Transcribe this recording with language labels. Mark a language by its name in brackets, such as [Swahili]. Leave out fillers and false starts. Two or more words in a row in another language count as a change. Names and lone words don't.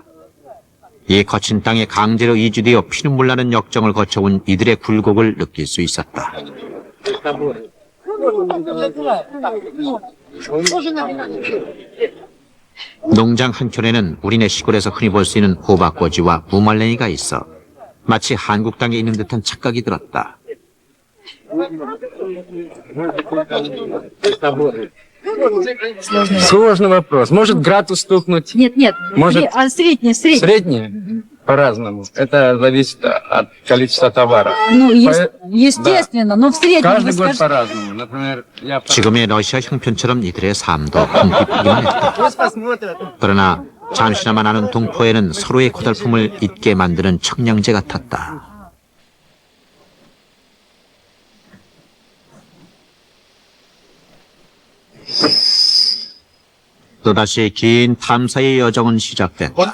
[Korean] 이 거친 땅에 강제로 이주되어 피눈물 나는 역정을 거쳐온 이들의 굴곡을 느낄 수 있었다. 농장 한켠에는 우리네 시골에서 흔히 볼 수 있는 호박꼬지와 무말랭이가 있어 마치 한국 땅에 있는 듯한 착각이 들었다. [Russian] Сложный вопрос. Может градус стукнуть? Нет, нет. Может- Средний. Среднее? По-разному. Это зависит от количества товара. Ну, По- естественно, но в среднем. Каждый вы год скажете- по-разному. Например, я... [Korean] 지금의 러시아 형편처럼 이들의 삶도 험깊기만 했다. 그러나 잠시나마 나는 동포에는 서로의 고달픔을 잊게 만드는 청량제 같았다. 또다시 긴 탐사의 여정은 시작됐다.